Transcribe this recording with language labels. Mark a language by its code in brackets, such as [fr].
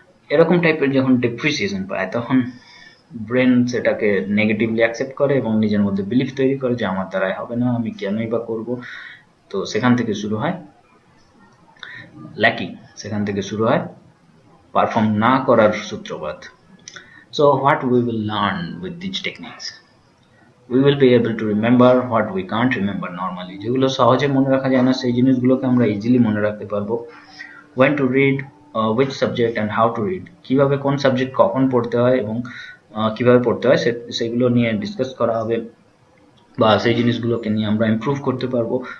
[bn] এরকম টাইপের যখন ডেপ্রিসিয়েশন পায়, তখন ব্রেন সেটাকে নেগেটিভলি অ্যাকসেপ্ট করে এবং নিজের মধ্যে বিলিফ তৈরি করে যে আমার দ্বারাই হবে না, আমি কেনই বা করবো। তো সেখান থেকে শুরু হয় ল্যাকিং, সেখান থেকে শুরু হয় পারফর্ম না করার সূত্রপাত। [en] So what we will learn with these techniques? We will be able to remember what we can't remember normally. [bn] যেগুলো সহজে মনে রাখা যায় না, সেই জিনিসগুলোকে আমরা ইজিলি মনে রাখতে পারবো। [en] When to read, which subject and how to read, [bn] কিভাবে কোন সাবজেক্ট কখন পড়তে হয় এবং কিভাবে পড়তে হয় সেগুলো নিয়ে ডিসকাস করা হবে, বা সেই জিনিসগুলোকে নিয়ে আমরা ইমপ্রুভ করতে পারবো।